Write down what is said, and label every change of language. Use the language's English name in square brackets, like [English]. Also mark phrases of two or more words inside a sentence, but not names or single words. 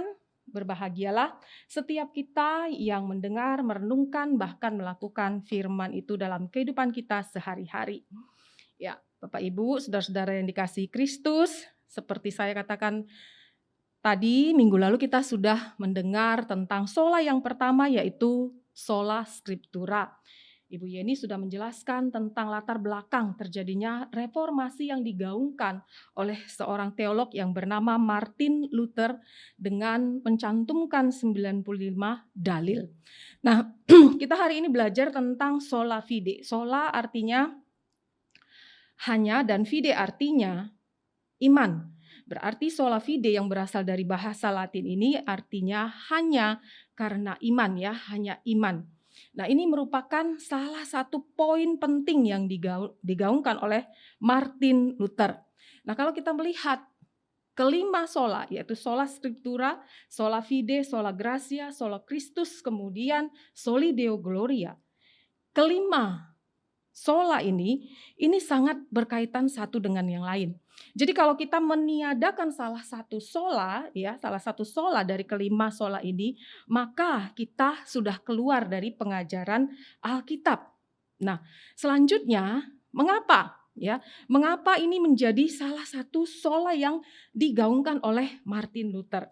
[Indonesian] Berbahagialah setiap kita yang mendengar, merenungkan, bahkan melakukan firman itu dalam kehidupan kita sehari-hari. Ya, Bapak Ibu, saudara-saudara yang dikasihi Kristus, seperti saya katakan tadi, minggu lalu kita sudah mendengar tentang sola yang pertama, yaitu [Latin] sola scriptura. [Indonesian] Ibu Yeni sudah menjelaskan tentang latar belakang terjadinya reformasi yang digaungkan oleh seorang teolog yang bernama Martin Luther dengan mencantumkan 95 dalil. Nah, kita hari ini belajar tentang [Latin] sola fide. [Indonesian] Sola artinya hanya dan fide artinya iman. Berarti [Latin] sola fide [Indonesian] yang berasal dari bahasa Latin ini artinya hanya karena iman ya, hanya iman. Nah, ini merupakan salah satu poin penting yang digaungkan oleh Martin Luther. Nah, kalau kita melihat kelima sola, yaitu [Latin] sola scriptura, sola fide, sola gratia, sola Christus, [Indonesian] kemudian [Latin] soli Deo gloria. [Indonesian] Kelima sola ini sangat berkaitan satu dengan yang lain. Jadi kalau kita meniadakan salah satu sola dari kelima sola ini, maka kita sudah keluar dari pengajaran Alkitab. Nah, selanjutnya mengapa? Mengapa ini menjadi salah satu sola yang digaungkan oleh Martin Luther?